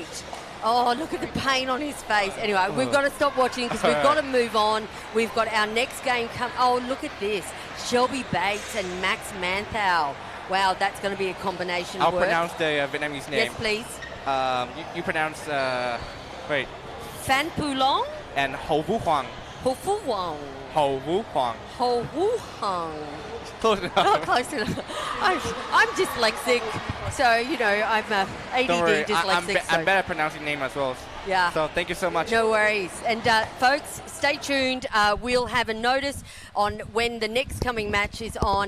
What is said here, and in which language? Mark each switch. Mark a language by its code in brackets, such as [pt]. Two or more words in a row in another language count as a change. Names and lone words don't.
[en] Oh, look at the pain on his face. Anyway, we've got to stop watching because we've got to move on. We've got our next game come. Oh, look at this. Shelby Bates and Max Manthau. Wow, that's going to be a combination I'll work. pronounce the Vietnamese name. Yes, please. You pronounce, wait. Fan Pulong? And Ho Vu Huang. Ho Fu Wang. Ho Vu Huang. Ho Wu Hung. Close enough. Not close enough. I'm dyslexic, so, you know, I'm ADD Don't worry, dyslexic. I'm better at pronouncing name as well. Yeah. So thank you so much. No worries. And folks, stay tuned. We'll have a notice on when the next coming match is on.